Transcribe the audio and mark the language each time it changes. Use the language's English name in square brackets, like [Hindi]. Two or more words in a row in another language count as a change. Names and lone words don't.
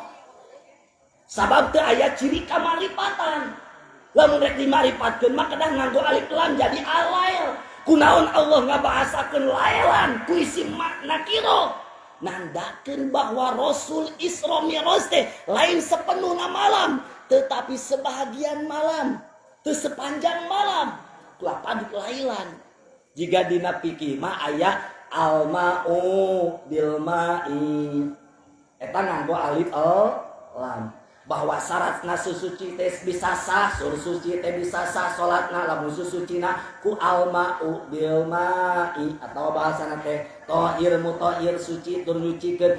[Sundanese] Sabab teu aya ciri kamarifatan. Lamun rek dimarifatkeun mah kedah nganggo [Arabic] ألف لام [Sundanese] jadi alail. Kunaon Allah ngabahasakeun lailan ku [Arabic] اسم نكرة? [Sundanese] Nandakeun bahwa Rasul Isra Mi'raj teh lain sepenuhna malam, [Malay] tetapi sebahagian malam, [Sundanese] teu sepanjang malam. Lapan lailan. Jika dina fikih mah aya [Arabic] الماء بالماء. [Sundanese] Eta nganggo [Arabic] ألف لام. [Sundanese] Bahwa syaratna susuci teh bisa sah, suci teh bisa sah salatna lamun susucina ku [Arabic] الماء بالماء [Sundanese] atawa bahasana teh [Arabic] طاهر مطهر [Sundanese] suci tur nyucikeun.